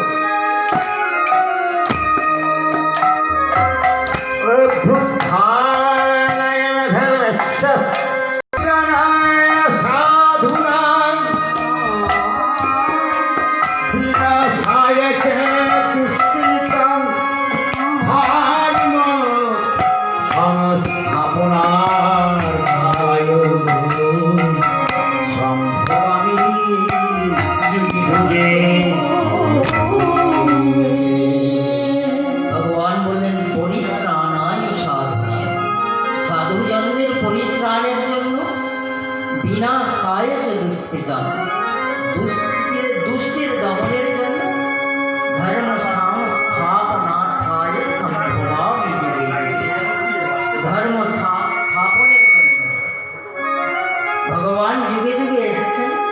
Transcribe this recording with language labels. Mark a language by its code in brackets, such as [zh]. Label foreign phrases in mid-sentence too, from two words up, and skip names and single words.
[sa] অভ্যুত্থানায় ধর্মস্য সাধুনাং বিনাশায় চ দুষ্কৃতাং ধর্ম সংস্থাপনার্থায় সম্ভবামি যুগে। [bn] ভগবান বললেন [sa] পরিত্রাণায় সাধু, [bn] সাধুজনদের পরিত্রাণের জন্য [sa] বিনাশায় চ দুষ্কৃতাম, [bn] দুষ্টের দমনের জন্য [sa] ধর্ম সংস্থাপনার্থায় সম্ভবামি যুগে, [bn] ধর্ম স্থাপনের জন্য ভগবান যুগে যুগে এসেছেন।